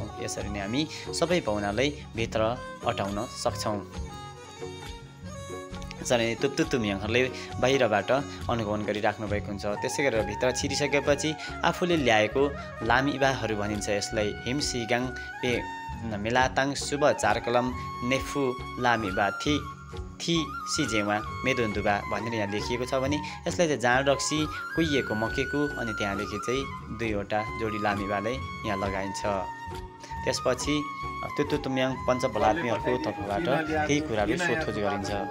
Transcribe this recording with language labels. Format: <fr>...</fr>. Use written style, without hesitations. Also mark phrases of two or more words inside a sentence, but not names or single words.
<ne>यसरी नै हामी सबै पाहुनालाई भित्र अटाउन सक्छौँ। यसरी तुप्तुमियङहरूले बाहिरबाट अनुगमन गरिराख्नु भएको हुन्छ। त्यसै गरेर भित्र छिरिसकेपछि आफूले ल्याएको लामिबाहरू भनिन्छ। यसलाई</ne> <lif>हिमसिगाङ पे मेलाताङ शुभ 4 कलम नेफु लामिबा थी सिजेवा मेदुन्दुबा</lif> <ne>भनेर यहाँ लेखिएको छ भने यसलाई चाहिँ जाँड रक्सी कुहिएको मकेको अनि त्यहाँदेखि चाहिँ 2वटा जोडी लामिबालाई यहाँ लगाइन्छ। त्यसपछि तुतुतुम्याङ पञ्चबलात्मीहरूको तर्फबाट केही कुराहरू सोधखोज गरिन्छ।</ne>